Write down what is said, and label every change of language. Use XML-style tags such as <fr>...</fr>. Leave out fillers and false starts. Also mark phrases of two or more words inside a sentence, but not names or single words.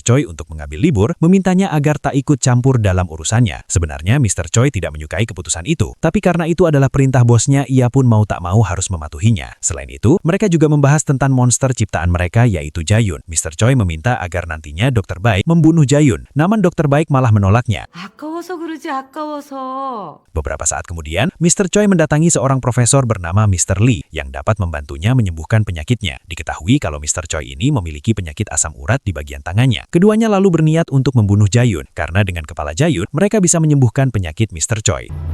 <id>Choi untuk mengambil libur, memintanya agar tak ikut campur dalam urusannya. Sebenarnya Mr. Choi tidak menyukai keputusan itu, tapi karena itu adalah perintah bosnya, ia pun mau tak mau harus mematuhinya. Selain itu, mereka juga membahas tentang monster ciptaan mereka yaitu Jayun. Mr. Choi meminta agar nantinya Dr. Baik membunuh Jayun, namun Dr. Baik malah menolaknya.</id> <ko>아까워서 그러지 아까워서.</ko> <id>Beberapa saat kemudian, Mr. Choi mendatangi seorang profesor bernama Mr. Lee yang dapat membantunya menyembuhkan penyakitnya. Diketahui kalau Mr. Choi ini memiliki penyakit asam urat di bagian tangannya. Keduanya lalu berniat untuk membunuh Jayun, karena dengan kepala Jayun, mereka bisa menyembuhkan penyakit Mr. Choi.</id>